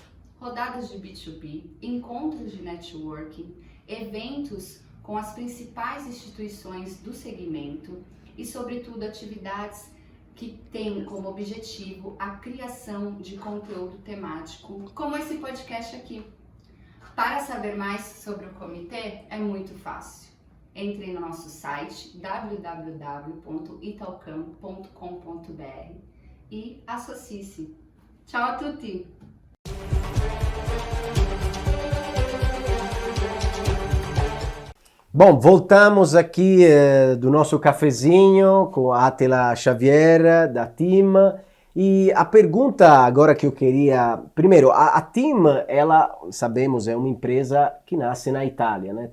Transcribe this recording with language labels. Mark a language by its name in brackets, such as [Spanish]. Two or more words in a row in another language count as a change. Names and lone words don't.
[Portuguese] Rodadas de B2B, encontros de networking, eventos com as principais instituições do segmento e, sobretudo, atividades que têm como objetivo a criação de conteúdo temático, como esse podcast aqui. Para saber mais sobre o comitê, é muito fácil. Entre no nosso site www.italcam.com.br e associe-se. [Italian] Ciao a tutti! [Portuguese] Bom, voltamos aqui do nosso cafezinho com a Attila Xavier, da TIM. E a pergunta agora que eu queria... Primeiro, a TIM, ela, sabemos, é uma empresa que nasce na Itália, né?